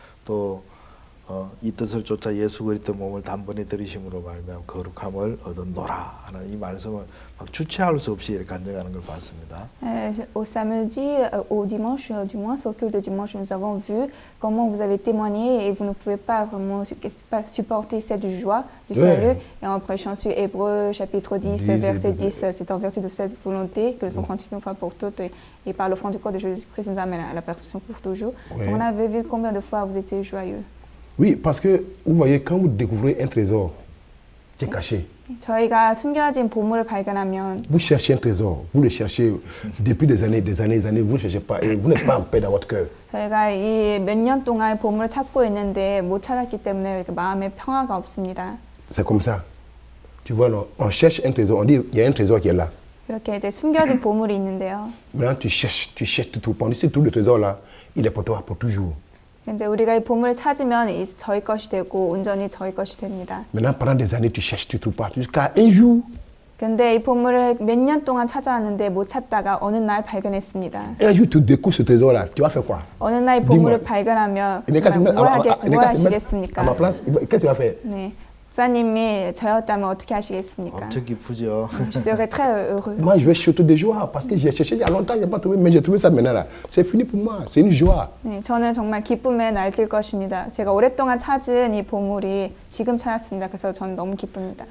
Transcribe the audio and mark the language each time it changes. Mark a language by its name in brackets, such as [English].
[Korean] 또 이 뜻을 쫓아 예수 그리스도 몸을 단번에 들이심으로 말미암아 거룩함을 얻었노라 하는 이 말씀을 막 주체할 수 없이 이렇게 간증하는 걸 봤습니다. [French] Au samedi, au dimanche, du moins, au culte de dimanche, nous avons vu comment vous avez témoigné et vous ne pouvez pas vraiment supporter cette joie du salut. Et en prêchant sur Hébreux, chapitre 10, verset 10, c'est en vertu de cette volonté que le sang sanctifie une fois pour toutes et par le fond du corps de Jésus-Christ nous amène à la perfection pour toujours. Oui. On avait vu combien de fois vous étiez joyeux. Oui, parce que vous voyez, quand vous découvrez un trésor qui est caché, [Korean] 저희가 숨겨진 보물을 발견하면 [French] vous cherchez un trésor, vous le cherchez depuis des années, vous ne cherchez pas et vous n'êtes pas en paix dans votre cœur. [Korean] 저희가 이 몇 년 동안 보물을 찾고 있는데 못 찾았기 때문에 마음에 평화가 없습니다. [French] C'est comme ça. Tu vois, non, on cherche un trésor, on dit il y a un trésor qui est là. [Korean] 이렇게 이제 숨겨진 보물이 있는데요. [French] Maintenant tu cherches, tu trouves pas. Si tu trouves le trésor là, il est pour toi pour toujours. [Korean] 근데 우리가 이 보물을 찾으면 저희 것이 되고 온전히 저희 것이 됩니다. [French] Maintenant pendant des années tu cherches, tu trouves pas, jusqu'à un jour. [Korean] 근데 이 보물을 몇 년 동안 찾아왔는데 못 찾다가 어느 날 발견했습니다. [French] Un jour tu découvres ce trésor là, tu vas faire quoi? [Korean] 어느 날 보물을 발견하면 뭘 하시겠습니까? [French] À ma place, qu'est-ce que tu vas faire? [Korean] 네. 목사님이 저였다면 어떻게 하시겠습니까? 엄청 기쁘죠. [French] Je serais très heureux. Moi, je vais sauter de joie parce que j'ai cherché il y a longtemps, je n'ai pas trouvé, mais j'ai trouvé ça maintenant là. C'est fini pour moi, c'est une joie. [Korean] 네, 저는 정말 기쁨에 날뛸 것입니다. 제가 오랫동안 찾은 이 보물이 지금 찾았습니다. 그래서 저는 너무 기쁩니다.